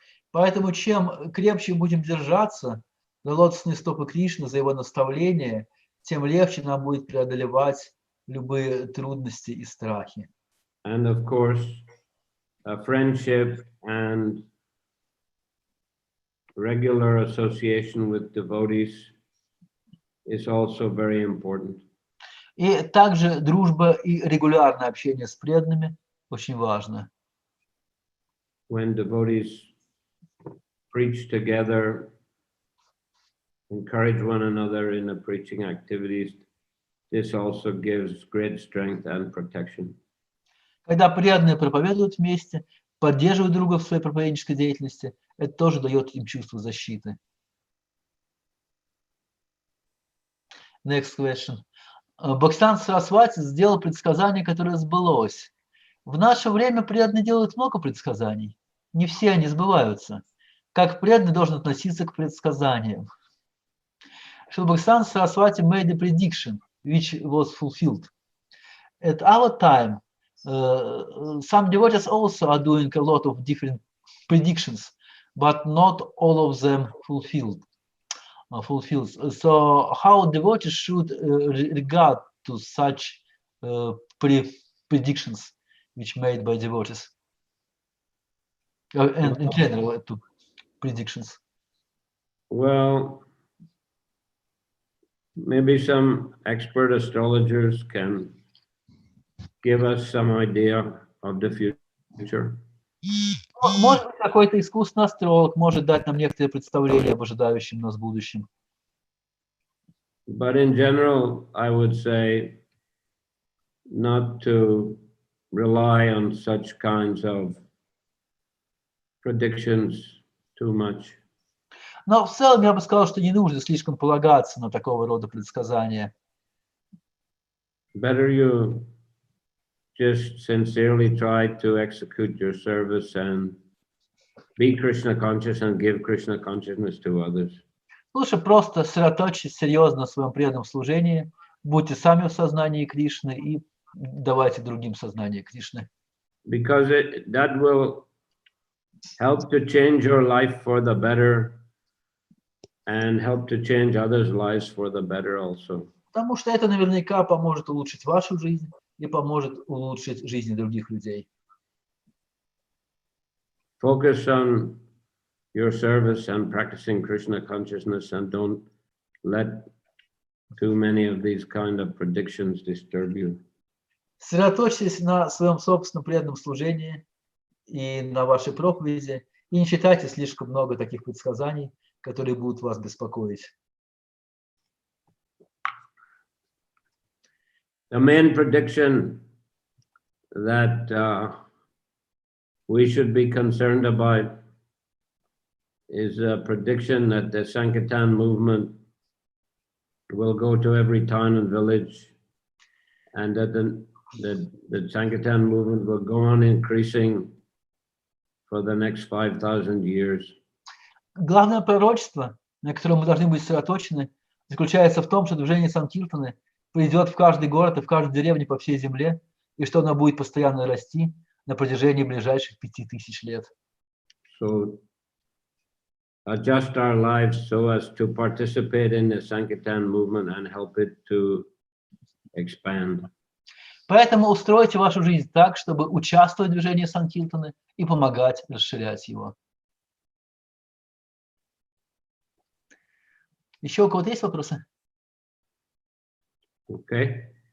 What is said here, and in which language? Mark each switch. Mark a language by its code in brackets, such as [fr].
[ru] Поэтому чем крепче будем держаться за лотосные стопы Кришны, за его наставления, тем легче нам будет преодолевать любые трудности и страхи. [en] And of course, friendship and regular association with devotees is also very important. [ru] И также дружба и регулярное общение с преданными очень важно. [en] When devotees preach together, encourage one another in the preaching activities, this also gives great strength and protection. [ru] Когда преданные проповедуют вместе, поддерживают друга в своей проповеднической деятельности, это тоже дает им чувство защиты. [en] Next question. [ru] Бхактивиданта Сарасвати сделал предсказание, которое сбылось. В наше время преданные делают много предсказаний. Не все они сбываются. Как преданный должен относиться к предсказаниям? [en] Шрила Бхактивиданта Сарасвати made a prediction, which was fulfilled. At our time, some devotees also are doing a lot of different predictions, but not all of them fulfilled. So how devotees should regard to such predictions which made by devotees? And in general, to predictions. Well, maybe some expert astrologers can give us some idea of the future. [ru] Может быть, какой-то искусственный астролог может дать нам некоторые представления об ожидающем нас будущем. [en] But in general, I would say not to rely on such kinds of predictions too much. [ru] Но в целом я бы сказал, что не нужно слишком полагаться на такого рода предсказания. [en] better you just sincerely try to execute your service and be Krishna conscious and give Krishna consciousness to others. [ru] Лучше просто сосредоточьтесь серьезно на своем преданном служении, будьте сами в сознании Кришны и давайте другим сознание Кришны. [en] Because that will help to change your life for the better and help to change others' lives for the better also. [ru] Потому что это наверняка поможет улучшить вашу жизнь и поможет улучшить жизни других людей. [en] Focus on your service and practicing Krishna consciousness and don't let too many of these kind of predictions disturb you. [ru] Сосредоточьтесь на своем собственном преданном служении и на вашей проповеди, и не читайте слишком много таких предсказаний, которые будут вас беспокоить. [en] The main prediction that we should be concerned about is a prediction that the Sankirtan movement will go to every town and village, and that the Sankirtan movement will go on increasing for the next 5,000 years. [ru] Главное пророчество, на котором мы должны быть сосредоточены, заключается в том, что движение Санкиртаны придет в каждый город и в каждую деревню по всей земле, и что оно будет постоянно расти на протяжении ближайших 5000 лет. [en] So adjust our lives so as to participate in the Sankirtan movement and help it to expand. [ru] Поэтому устройте вашу жизнь так, чтобы участвовать в движении Санкиртаны и помогать расширять его. Еще у кого-то есть вопросы? [en] Okay.